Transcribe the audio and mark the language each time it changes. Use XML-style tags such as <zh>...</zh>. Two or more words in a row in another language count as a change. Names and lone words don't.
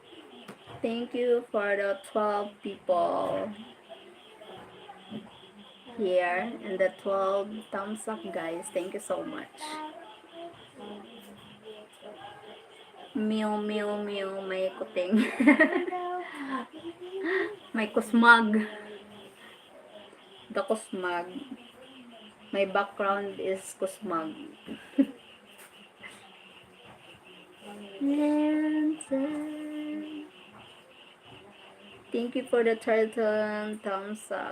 <en>Thank you for the 12 people here and the 12 thumbs up, guys. Thank you so much. Mew, mew, mew,</en> <tl>may kuting. May kusmag.</tl> <en>The kusmag. My background is kusmag. Thank you for the turtle thumbs up.</en>